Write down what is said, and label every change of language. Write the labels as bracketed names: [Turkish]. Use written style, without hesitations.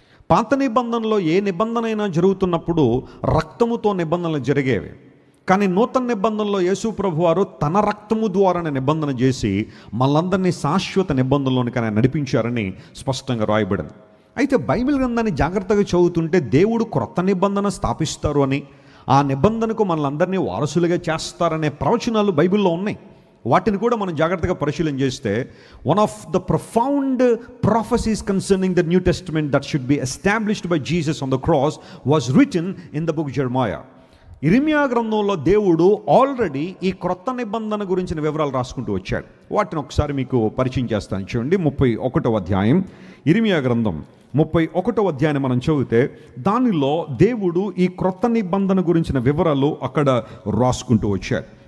[Telugu] పాత నిబంధనలో ఏ నిబంధన అయినా జరుగుతున్నప్పుడు రక్తముతో నిబంధనలు జరిగేవి, కానీ నూతన నిబంధనలో యేసు ప్రభు వారు తన రక్తము ద్వారానే నిబంధన చేసి మనందరినీ శాశ్వత నిబంధనలోనికి ఆయన నడిపించారని స్పష్టంగా రాయబడింది. అయితే బైబిల్ గ్రంథాన్ని జాగ్రత్తగా చదువుతుంటే దేవుడు క్రొత్త నిబంధన స్థాపిస్తారు అని, ఆ నిబంధనకు మనలందరినీ వారసులుగా చేస్తారనే ప్రవచనాలు బైబిల్లో ఉన్నాయి. వాటిని కూడా మనం జాగ్రత్తగా పరిశీలన చేస్తే, [English] One of the profound prophecies concerning the New Testament that should be established by Jesus on the cross was written in the book Jeremiah. [Telugu] ఇర్మియా గ్రంథంలో దేవుడు ఆల్రెడీ ఈ క్రొత్త నిబంధన గురించిన వివరాలు రాసుకుంటూ వచ్చాడు. వాటిని ఒకసారి మీకు పరిచయం చేస్తాను. చూడండి, 31వ అధ్యాయం ఇర్మియా గ్రంథం 31వ అధ్యాయాన్ని మనం చదివితే, దానిలో దేవుడు ఈ క్రొత్త నిబంధన గురించిన వివరాలు అక్కడ రాసుకుంటూ వచ్చాడు.